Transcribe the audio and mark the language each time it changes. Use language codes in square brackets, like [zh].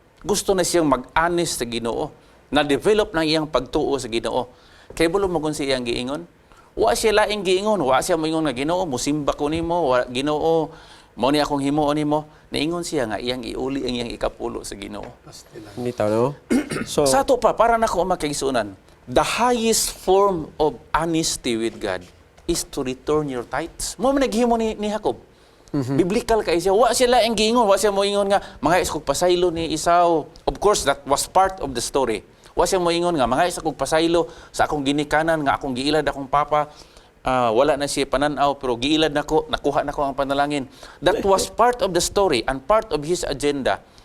[ceb] Gusto na siyang mag-honest sa Ginoo. Na-develop ng iyang pagtuo sa Ginoo. Kaya bulo mo kung siyang giingon. Wa siya laing giingon. Wa siya moingon nga Ginoo, musimba ko nimo, Ginoo, mao ni akong himuon nimo. Naingon siya nga iyang iuli ang iyang ikapulo sa Ginoo. Nito, no? So, Sa ato pa, para na ko makigsunan, [en] the highest form of honesty with God is to return your tithes. [ceb] Mo man naghimo ni Jacob. Biblical kay siya. Wa siya laing giingon, wa siya moingon nga mga iskog pasaylo ni Esau. [en] Of course, that was part of the story. [ceb] Wa siya moingon nga mga iskog pasaylo sa akong ginikanan nga akong giilad akong papa. Wala na siya pananaw pero giilad nako, nakuha nako ang panalangin. [en] That was part of the story and part of his agenda.